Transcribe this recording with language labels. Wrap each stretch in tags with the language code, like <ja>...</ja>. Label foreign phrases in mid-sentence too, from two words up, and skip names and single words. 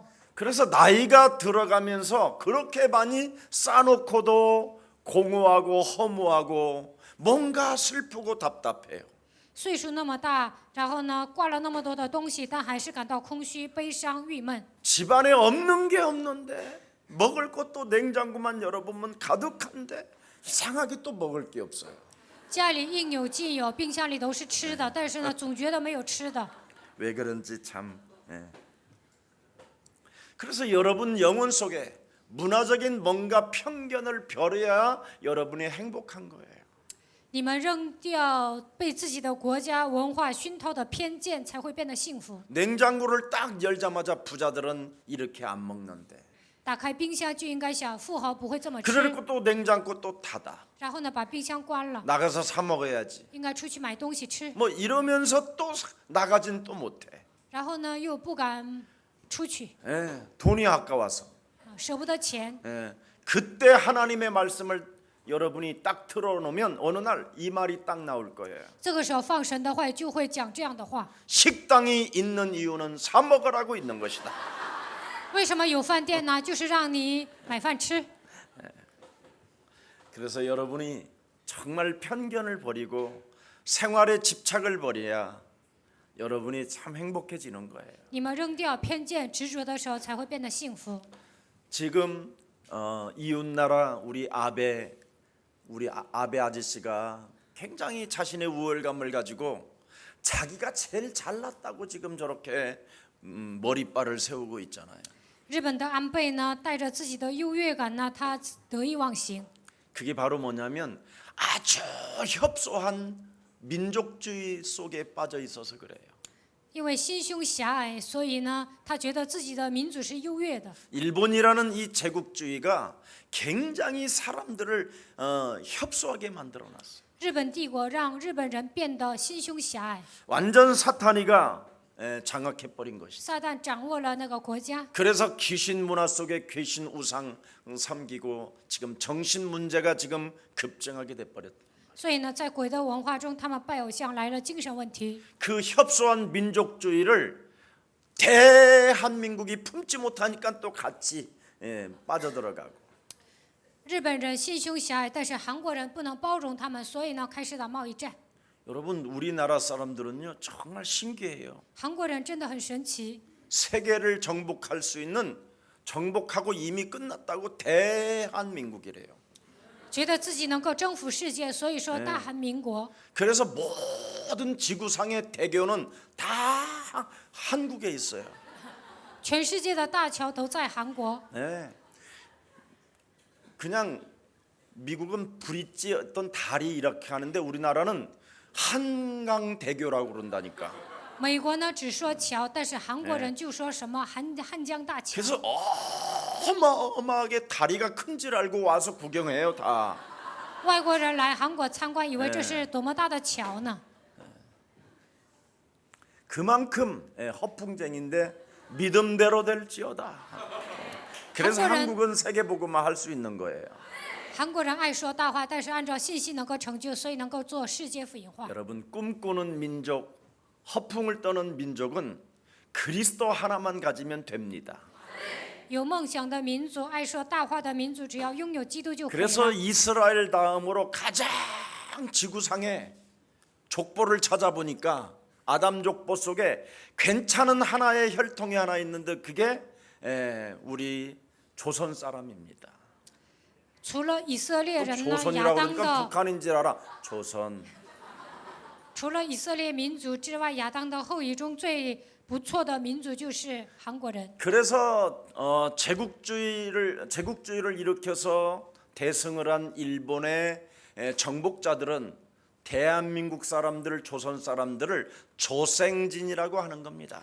<ko>그래서 나이가 들어가면서 그렇게 많이 쌓아놓고도 공허하고 허무하고 뭔가 슬프고 답답해요.</ko> <zh>岁数那么大，然后呢挂了那么多的东西，但还是感到空虚、悲伤、郁闷。</zh> <ko>집안에 없는 게 없는데 먹을 것도 냉장고만 열어보면 가득한데 이상하게 또 먹을 게 없어요.</ko> <zh>家里应有尽有，冰箱里都是吃的，但是呢总觉得没有吃的。</zh> <ko>왜 그런지 참. 그래서 여러분 영혼 속에 문화적인 뭔가 편견을 버려야 여러분이 행복한 거예요.</ko> <zh>你们扔掉被自己的国家文化熏陶的偏见，才会变得幸福。</zh> <ko>냉장고를 딱 열자마자 부자들은 이렇게 안 먹는데.</ko> <zh>打开冰箱就应该想，富豪不会这么</zh> <ko>그럴</ko> <zh>吃，</zh> <ko>것도 냉장고 또 닫아.</ko> <zh>然后呢把冰箱关了，</zh> <ko>나가서 사 먹어야지.</ko> <zh>应该出去买东西吃，</zh> <ko>뭐 이러면서 또 나가진 또 못해.</ko> <zh>然后呢又不敢出去，</zh> <ko>돈이 아까워서.</ko> <zh>舍不得钱。</zh> <ko>그때 하나님의 말씀을 여러분이 딱 틀어놓으면 어느 날 이 말이 딱 나올 거예요.</ko> <zh>这个时候放神的话就会讲这样的话。</zh> <ko>식당이 있는 이유는 사 먹으라고 있는 것이다.</ko> <zh>为什么有饭店呢？就是让你买饭吃。</zh> <ko>그래서 여러분이 정말 편견을 버리고 생활에 집착을 버려야 여러분이 참 행복해지는 거예요.</ko> <zh>你们扔掉偏见、执着的时候，才会变得幸福。</zh> <ko>지금 이웃나라 우리 아베 아저씨가 굉장히 자신의 우월감을 가지고 자기가 제일 잘났다고 지금 저렇게 머리빨을 세우고 있잖아요.</ko> <zh>日本的安倍呢，带着自己的优越感呢，他得意忘形。</zh> <ko>그게 바로 뭐냐면 아주 협소한 민족주의 속에 빠져 있어서 그래요.</ko> <zh>因为心胸狭隘，所以呢，他觉得自己的民族是优越的。</zh> <ko>일본이라는 이 제국주의가 굉장히 사람들을 협소하게 만들어놨어요.</ko> <zh>日本帝国让日本人变得心胸狭隘，</zh> <ko>완전 사탄이가 장악해버린 것이죠.</ko> <zh>撒旦掌握了那个国家，</zh> <ko>그래서 귀신 문화 속에 귀신 우상 섬기고 지금 정신 문제가 지금 급증하게 돼버렸다.</ko> <zh>所以呢，在鬼的文化中，他们拜偶像来了精神问题。</zh> <ko>그 협소한 민족주의를 대한민국이 품지 못하니까 또 같이 빠져들어가고.</ko> <zh>日本人心胸狭隘，但是韩国人不能包容他们，所以呢，开始打贸易战。</zh> <ko>여러분 우리나라 사람들은요 정말 신기해요.</ko> <zh>韩国人真的很神奇，</zh> <ko>세계를 정복할 수 있는 정복하고 이미 끝났다고 대한민국이래요.</ko> <zh>觉得自己能够征服世界，所以说大韩民国。</zh> <ko>그래서 모든 지구상의 대교는 다 한국에 있어요.</ko> <zh>全世界的大桥都在韩国。</zh> <ko>그냥 미국은 브릿지 어떤 다리 이렇게 하는데 우리나라는 한강대교라고 그런다니까.</ko> <zh>美国呢只说桥，但是韩国人就说什么汉江大桥。</zh> <ko>그래서 어마어마하게 다리가 큰 줄 알고 와서 구경해요 다.</ko> <zh>外国人来韩国参观，以为这是多么大的桥呢？</zh> <ko>그만큼 허풍쟁인데 믿음대로 될지어다. 그래서 한국은 세계복음화 할 수 있는 거예요.</ko> <zh>韩国人爱说大话，但是按照信息能够成就，所以能够做世界福音化。</zh> <ko>여러분 꿈꾸는 민족, 허풍을 떠는 민족은 그리스도 하나만 가지면 됩니다.</ko> <zh>有梦想的民族，爱说大话的民族，只要拥有基督就可以</zh> <ko>그래서</ko> <zh>了。</zh> <ko>이스라엘 다음으로 가장 지구상에 족보를 찾아보니까 아담 족보 속에 괜찮은 하나의 혈통이 하나 있는데 그게 우리 조선 사람입니다.</ko> <zh>除了以色列</zh> <ko>또</ko> <zh>人呢，亚</zh> <ko>조선이라고</ko> <zh>当</zh> <ko>그러니까</ko> <zh>的</zh> <ko>북한인 줄 알아. 조선.</ko> <zh>除了以色列民族之外，亚当的后裔中最不错的民族就是韩国人。</zh> <ko>그래서 제국주의를 일으켜서 대승을 한 일본의 정복자들은 대한민국 사람들, 조선 사람들을 조생진이라고 하는 겁니다.</ko>